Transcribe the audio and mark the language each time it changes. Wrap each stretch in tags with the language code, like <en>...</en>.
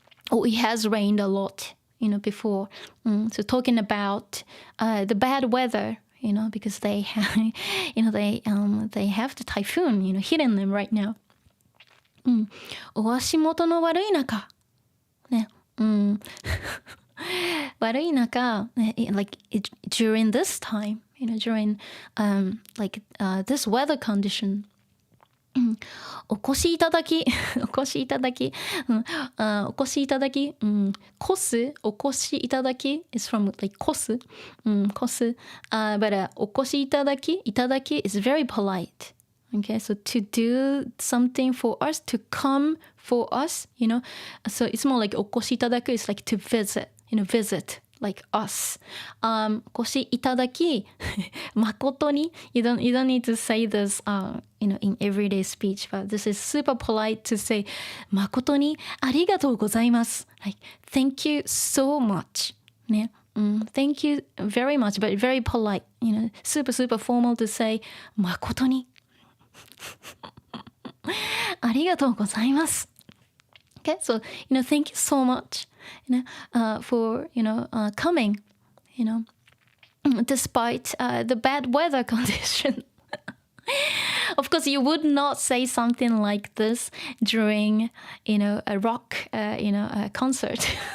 <en>Or it has rained a lot. Before. So talking about the bad weather, because they have, they have the typhoon, hitting them right now.</en> <ja>お足元の悪い中。ね。悪い中、</ja> <en>like during this time, during like this weather condition.</en> <ja>お越しいただき、お越しいただき、お越しいただき、こす、お越しいただき</ja> <en>is from like</en> <ja>こす、こす、</ja> <en>but お越しいただきis very polite. Okay, so to do something for us, to come for us, so it's more like</en> <ja>お越しいただく</ja> <en>is like to visit, visit. Like us. お越しいただき、誠に you don't need to say this, in everyday speech, but this is super polite to say</en> <ja>誠にありがとうございます。</ja> <en>Like, thank you so much. ね。 Thank you very much, but very polite. Super formal to say</en> <ja>誠にありがとうございます。</ja> <en>Okay, so thank you so much, for coming, despite the bad weather condition. Of course, you would not say something like this during, a rock, a concert.</en>